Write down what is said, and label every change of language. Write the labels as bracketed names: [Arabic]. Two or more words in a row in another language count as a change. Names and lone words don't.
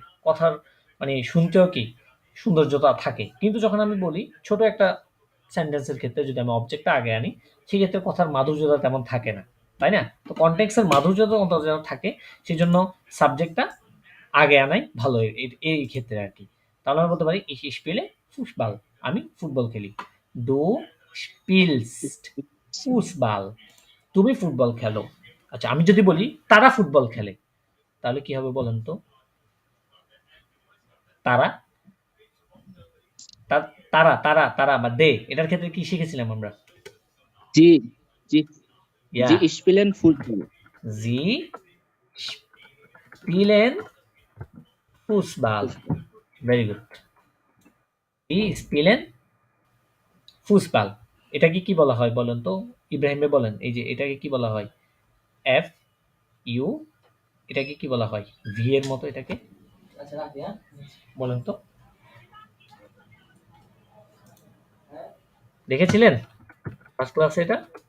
[Bangla] কথার মানে শুনতেও কি সৌন্দর্যতা থাকে। কিন্তু যখন আমি বলি ছোট একটা সেন্টেন্সের ক্ষেত্রে যদি আমি অবজেক্টটা আগে আনি, সেক্ষেত্রে কথার মাধুর্যতা তেমন থাকে না। তাই না? তো কনটেক্সট এর মাধুর্যতা অন্তত যেন থাকে সেজন্য সাবজেক্টটা আগে আনাই ভালো এই ক্ষেত্রে আরকি। তাহলে আমি বলতে পারি [German] ich spiele Fußball [Bangla] আমি ফুটবল খেলি। [German] Du spielst Fußball [Bangla] তুমি ফুটবল খেলো। আচ্ছা আমি যদি বলি তারা ফুটবল খেলে, তাহলে কি হবে বলেন তো? তারা, তারা বা they এটার ক্ষেত্রে কি শিখেছিলাম আমরা? জি জি জি [English] Yeah, [German] spielen Fußball. sie spielen Fußball. [English] Very good. [German] Sie spielen Fußball. [Bangla] এটাকে কি বলা হয় বলেন তো? ইব্রাহিম ভাই বলেন। এই যে এটাকে কি বলা হয়? এফ ইউ এটাকে কি বলা হয়? ভি এর মতো এটাকে বলেন তো? দেখেছিলেন ফার্স্ট ক্লাসে এটা?